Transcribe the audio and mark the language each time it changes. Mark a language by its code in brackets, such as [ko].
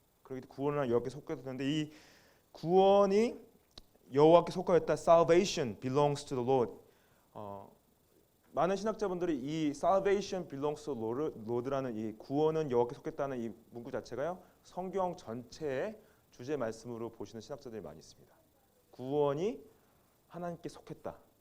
[ko] 그렇기 때문에 구원은 여호와께 속했는데 이 구원이 여호와께 속하였다. [en] Salvation belongs to the Lord. [ko] 많은 신학자분들이 이 [en] Salvation belongs to the Lord [ko] 라는 이 구원은 여호와께 속했다는 이 문구 자체가요. 성경 전체의 주제 말씀으로 보시는 신학자들이 많이 있습니다. 구원이 하나님께 속했다.